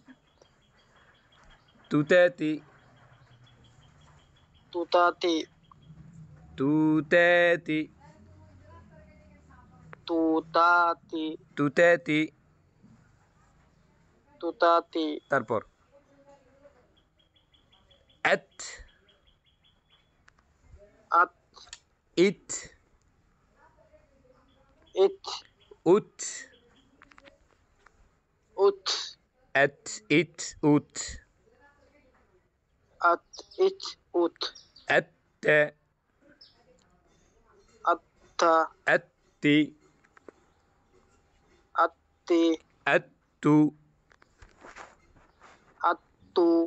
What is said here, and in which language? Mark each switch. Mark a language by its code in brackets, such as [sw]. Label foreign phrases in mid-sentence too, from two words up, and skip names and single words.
[bn] তুতেতি তুতাতি তুতেতি তুতাতি তুতেতি তুতাতি তারপর এত আত ইত ইত উত উত এত ইত উত আত ইত উত এত্তে আত্তা এত্তি আত্তি এত্তু আত্তু